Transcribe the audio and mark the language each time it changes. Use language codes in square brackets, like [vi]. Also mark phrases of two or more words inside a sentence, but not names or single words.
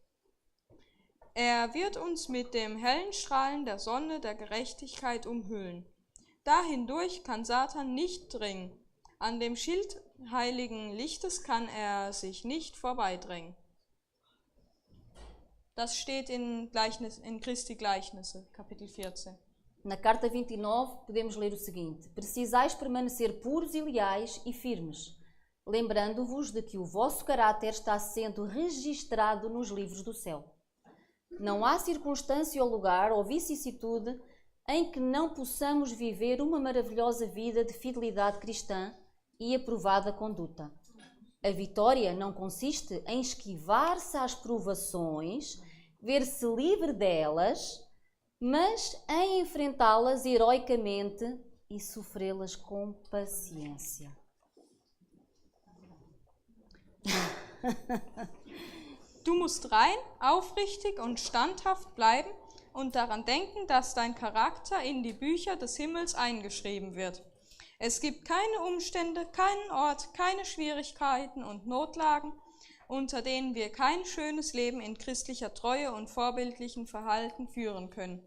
[de] Er wird uns mit dem hellen Strahlen der Sonne der Gerechtigkeit umhüllen. Da hindurch kann Satan nicht dringen. An dem Schild heiligen Lichtes kann er sich nicht vorbeidrängen. Das steht in Christi Gleichnisse, Kapitel 14. [pt] Na carta 29 podemos ler o seguinte: Precisais permanecer puros e leais e firmes, lembrando-vos de que o vosso caráter está sendo registrado nos livros do céu. Não há circunstância ou lugar ou vicissitude em que não possamos viver uma maravilhosa vida de fidelidade cristã e aprovada conduta. A vitória não consiste em esquivar-se às provações, ver-se livre delas, mas em enfrentá-las heroicamente e sofrê-las com paciência. [de] Du musst rein, aufrichtig und standhaft bleiben und daran denken, dass dein Charakter in die Bücher des Himmels eingeschrieben wird. Es gibt keine Umstände, keinen Ort, keine Schwierigkeiten und Notlagen, unter denen wir kein schönes Leben in christlicher Treue und vorbildlichem Verhalten führen können.